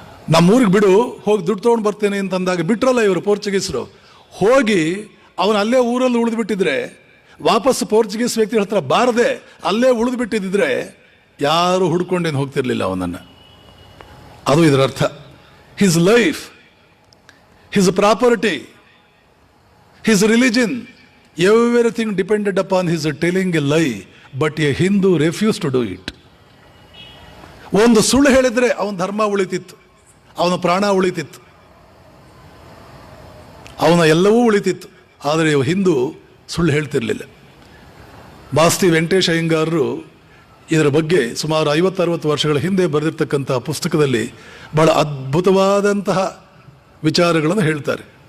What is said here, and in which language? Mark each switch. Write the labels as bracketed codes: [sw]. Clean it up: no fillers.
[kn] ನಮ್ಮೂರಿಗೆ ಬಿಡು, ಹೋಗಿ ದುಡ್ಡು ತೊಗೊಂಡು ಬರ್ತೇನೆ ಅಂತಂದಾಗ ಬಿಟ್ರಲ್ಲ ಇವರು ಪೋರ್ಚುಗೀಸರು. ಹೋಗಿ ಅವನು ಅಲ್ಲೇ ಊರಲ್ಲಿ ಉಳಿದು ಬಿಟ್ಟಿದ್ರೆ, ವಾಪಸ್ ಪೋರ್ಚುಗೀಸ್ ವ್ಯಕ್ತಿ ಹತ್ರ ಬಾರದೆ ಅಲ್ಲೇ ಉಳಿದು ಬಿಟ್ಟಿದ್ದರೆ ಯಾರು ಹುಡ್ಕೊಂಡೇನು ಹೋಗ್ತಿರ್ಲಿಲ್ಲ ಅವನನ್ನು. ಅದು ಇದರ ಅರ್ಥ. [en] His life, his property, his religion, everything depended upon his telling a lie, but a Hindu refused to do it. [kn] ಒಂದು ಸುಳ್ಳು ಹೇಳಿದ್ರೆ ಅವನ ಧರ್ಮ ಉಳಿತಿತ್ತು, ಅವನ ಪ್ರಾಣ ಉಳಿತಿತ್ತು. ಅವನ ಎಲ್ಲವೂ ಉಳಿತಿತ್ತು. ಆದರೆ ಹಿಂದೂ ಸುಳ್ಳು ಹೇಳ್ತಿರಲಿಲ್ಲ. ಮಾಸ್ತಿ ವೆಂಕಟೇಶ ಅಯ್ಯಂಗಾರರು ಇದರ ಬಗ್ಗೆ ಸುಮಾರು 50-60 ವರ್ಷಗಳ ಹಿಂದೆ ಬರೆದಿರ್ತಕ್ಕಂಥ ಪುಸ್ತಕದಲ್ಲಿ ಬಹಳ ಅದ್ಭುತವಾದಂತಹ ವಿಚಾರಗಳನ್ನು ಹೇಳ್ತಾರೆ.